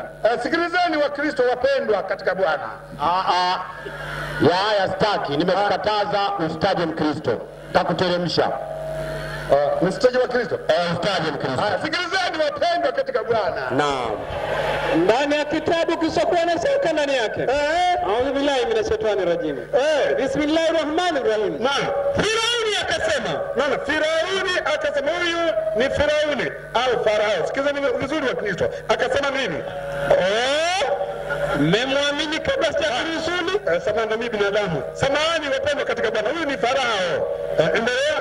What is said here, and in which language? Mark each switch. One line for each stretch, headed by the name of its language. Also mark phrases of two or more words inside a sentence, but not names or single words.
Swahili: Sikilizeni Wakristo wapendwa katika Bwana. Haya, staki, nimekukataza usitaje Mkristo. Takuteremsha. Msitaje wa Kristo? Usitaje Mkristo. Sikilizeni wapendwa katika Bwana. Naam. Ndani ya kitabu kisokuwa na shaka ndani yake.
Arabic: أعوذ بالله من الشيطان الرجيم. بسم الله الرحمن الرحيم.
Swahili: Naam. Firauni akasema huyu ni Firauni au Farao. Sikilizeni vizuri wa Kristo. Akasema nini? Mmemwamini kabla sijakurusuli? Samahani mimi binadamu. Samahani wapendwa katika Bwana. Huyu ni Farao. Endelea.